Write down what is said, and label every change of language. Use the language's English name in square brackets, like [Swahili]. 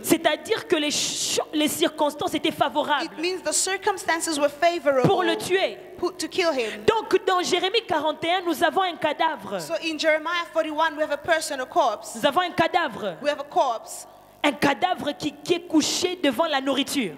[French] c'est-à-dire que les circonstances étaient favorables [English] it means the circumstances were favorable [French] pour le tuer. [English] to kill him. [French] Donc dans Jérémie 41, nous avons un cadavre. [English] So in Jeremiah 41, we have a person, a corpse. [French] Nous avons un cadavre. [English] We have a corpse. [French] Un cadavre qui est couché devant la nourriture,